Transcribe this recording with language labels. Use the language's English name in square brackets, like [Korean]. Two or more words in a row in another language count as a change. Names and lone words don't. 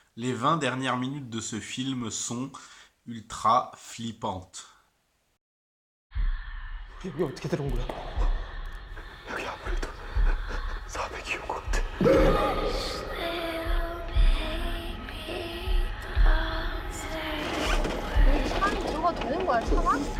[French] Les 20 dernières minutes de ce film sont ultra flippantes. [Korean] 여기 어떻게 들어온 거야? 여기 아무래도 400이온 것 같아. 여기 사람이 들어가도 되는 거야, 차가?